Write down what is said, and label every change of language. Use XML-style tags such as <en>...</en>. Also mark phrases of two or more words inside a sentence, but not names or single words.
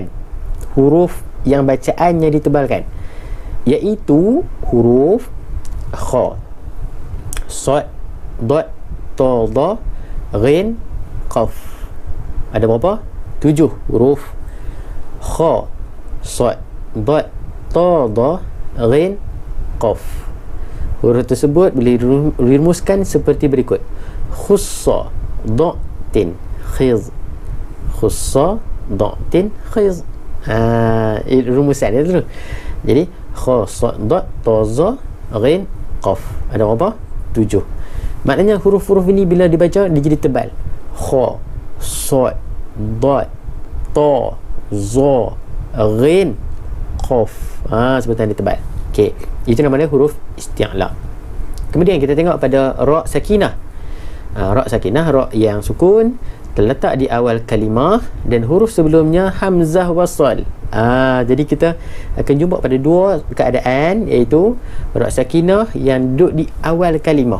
<ms>Huruf yang bacaannya ditebalkan, iaitu huruf kha, sad, dad, ta, dha, ghin, qaf. Ada berapa? 7 huruf. Kha, sad, dad, ta, dha, ghin, qaf. Huruf tersebut boleh dirumuskan seperti berikut:</ms> <ar>khussa, da'tin, khiz. Khussa, da'tin, khiz.</ar> <ms>Rumusan dia tu. Jadi khussa, da', ta, dha, ghin, qaf. Ada berapa? 7. Maknanya huruf-huruf ini bila dibaca dia jadi tebal. Kha, sad, dad, ta, za, ghin, qaf. Sebutan dia tebal. Okey, itu namanya huruf isti'la. Kemudian kita tengok pada</ms> <ar>ra sakinah. Ra sakinah,</ar> <ms>ra yang sukun, terletak di awal kalimah dan huruf sebelumnya hamzah wasal. Jadi kita akan jumpa pada dua keadaan, iaitu</ms> <ar>ra sakinah</ar> <ms>yang duduk di awal kalimah.</ms>